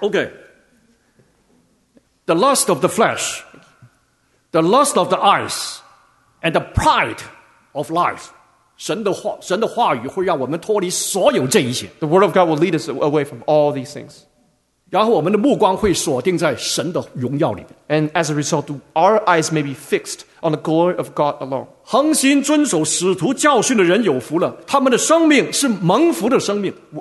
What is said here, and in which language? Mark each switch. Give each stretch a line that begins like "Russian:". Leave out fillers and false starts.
English: Okay, the lust of the flesh, the lust of the eyes, and the pride of life.
Chinese: 神的话语会让我们脱离所有这一切。
English: The word of God will lead us away from all these things.
Chinese: 然后我们的目光会锁定在神的荣耀里面。
English: And as a result, our eyes may be fixed on the glory of God alone.
Chinese: 恒心遵守使徒教训的人有福了，他们的生命是蒙福的生命。